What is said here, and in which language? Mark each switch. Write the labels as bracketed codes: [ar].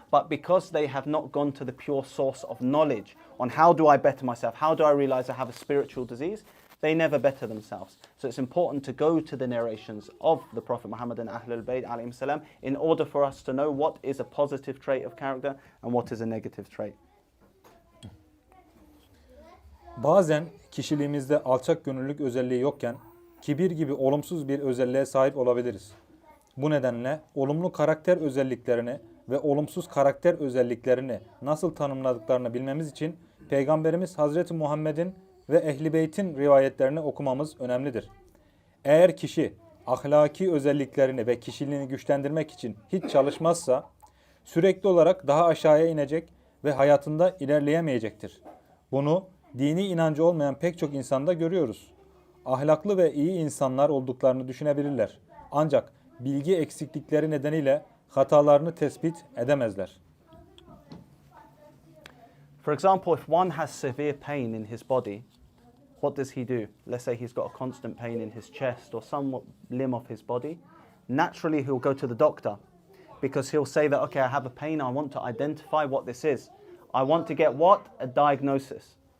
[en] But because they have not gone to the pure source of knowledge on how do I better myself, how do I realize I have a spiritual disease, they never better themselves. So it's important to go to the narrations of the Prophet Muhammad and Ahlul Bayt alayhim salam in order for us to know what is a positive trait of character and what is a negative trait. [tr] Bazen kişiliğimizde alçak gönüllülük özelliği yokken kibir gibi olumsuz bir özelliğe sahip olabiliriz. Bu nedenle olumlu karakter özelliklerini ve olumsuz karakter özelliklerini nasıl tanımladıklarını bilmemiz için Peygamberimiz Hazreti Muhammed'in ve Ehli Beyt'in rivayetlerini okumamız önemlidir. Eğer kişi ahlaki özelliklerini ve kişiliğini güçlendirmek için hiç çalışmazsa sürekli olarak daha aşağıya inecek ve hayatında ilerleyemeyecektir. Bunu dini inancı olmayan pek çok insanda görüyoruz. Ahlaklı ve iyi insanlar olduklarını düşünebilirler. Ancak bilgi eksiklikleri nedeniyle hatalarını tespit edemezler. [en] For example, if one has severe pain in his body, what does he do? Let's say he's got a constant pain in his chest or some limb of his body. Naturally, he'll go to the doctor because he'll say that, okay, I have a pain, I want to identify what this is. I want to get what? A diagnosis.